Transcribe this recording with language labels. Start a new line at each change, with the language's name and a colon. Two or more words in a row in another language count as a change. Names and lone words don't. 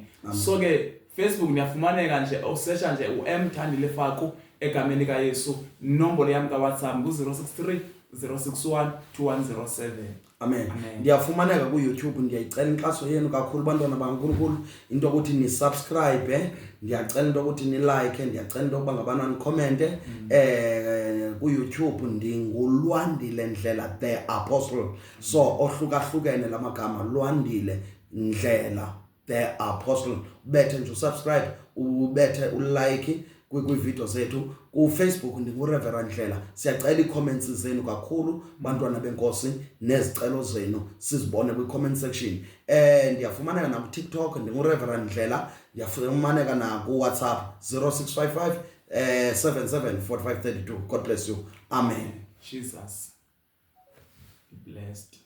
Xhosa: So ke Facebook niyafumaneka nje usesha nje uMthandile Faku egameni lika Yesu. Inombolo yami kaWhatsApp ngu-063 061 2107. Amen. Ndiyafumaneka ku YouTube, ndiyayicela inkxaso yenu kakhulu bantwana bakaNkulunkulu into ukuthi ni subscribe, ndiyacela into ukuthi ni like, ndiyacela into ukuba ngabantwana ni comment ku YouTube ndinguLwandile Ndlela the Apostle. So ohlukahlukene lamagama Lwandile Ndlela the Apostle. Ubethe nje usubscribe, ubethe ulike kwi-video zethu ku Facebook ndinguReverend Ndlela. Siyacela i-comments zenu kakhulu bantwana benkosi nezicelo zenu sizibone kwi-
English: comment section.
Xhosa: Ndiyafumaneka na ku TikTok ndinguReverend Ndlela, ndiyafumaneka na ku WhatsApp 0655 774532.
English: God bless you. Amen. Jesus be blessed.